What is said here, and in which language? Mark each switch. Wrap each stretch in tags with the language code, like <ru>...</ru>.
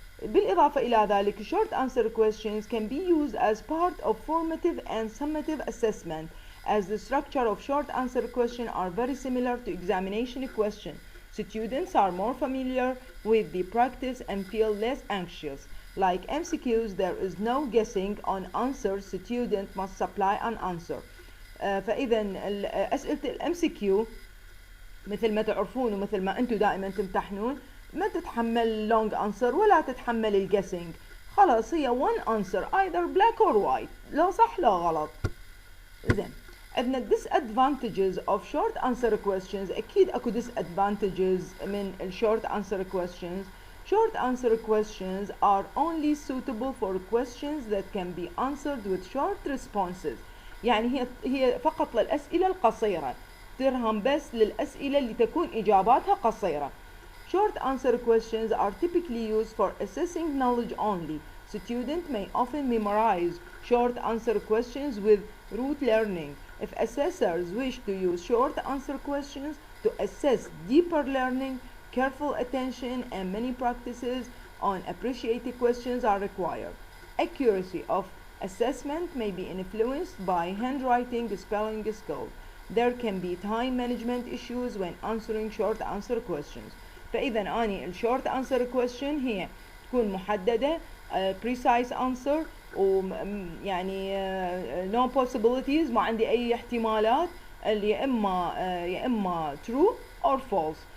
<ar>بالاضافه الى ذلك</ar> <en>short answer questions can be used as part of formative and summative assessment, as the structure of short answer questions are very similar to examination question. Students are more familiar with the practice and feel less anxious. Like MCQs, there is no guessing on answers. Student must supply an answer.</en> <ar>فإذا أسئلة MCQ مثل ما تعرفون ومثل ما أنتم دائما تمتحنون ما تتحمل</ar> <en>long answer</en> <ar>ولا تتحمل guessing، خلاص هي</ar> <en>one answer either black or white،</en> <ar>لا صح لا غلط. زين، عندنا disadvantages of short answer questions. أكيد أكو disadvantages من</ar> <en>short answer questions. Short answer questions are only suitable for questions that can be answered with short responses.</en> <ar>يعني هي فقط للأسئلة القصيرة، درهم بس للأسئلة اللي تكون إجاباتها قصيرة.</ar> <en>Short answer questions are typically used for assessing knowledge only. Students may often memorize short answer questions with rote learning. If assessors wish to use short answer questions to assess deeper learning, careful attention and many practices on appreciated questions are required. Accuracy of assessment may be influenced by handwriting, spelling skills. There can be time management issues when answering short answer questions.</en> <ar>فإذا أني الشورت answer question هي تكون محددة</ar> <en>precise answer</en> <ar>ويعني</ar> <en>no possibilities،</en> <ar>ما عندي أي احتمالات، اللي يا إما</ar> <en>true or false.</en>